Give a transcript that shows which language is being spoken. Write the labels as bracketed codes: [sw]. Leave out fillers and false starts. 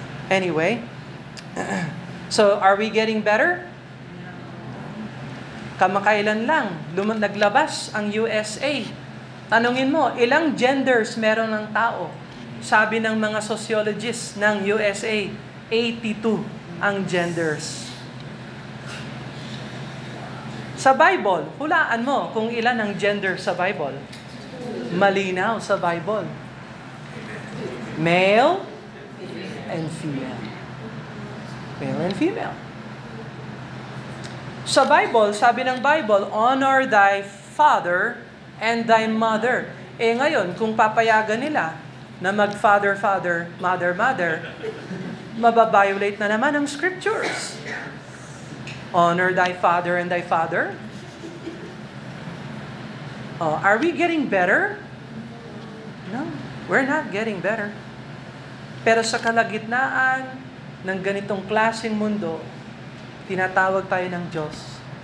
[en] Anyway, so are we getting better? [tl] Kamakailan lang, naglabas ang USA. Tanungin mo, ilang genders meron ng tao? Sabi ng mga sociologists ng USA, 82 ang genders. Sa Bible, hulaan mo kung ilan ang gender sa Bible. Malinaw sa Bible. [en] Male and female. Male and female. [tl] Sa Bible, sabi ng Bible, [en] honor thy father and thy mother. [tl] Eh ngayon, kung papayagan nila na mag-father, mother, mababiolate na naman ang scriptures. [en] Honor thy father and thy father. Are we getting better? No, we're not getting better. [tl] Pero sa kalagitnaan ng ganitong klaseng mundo, tinatawag tayo ng Diyos.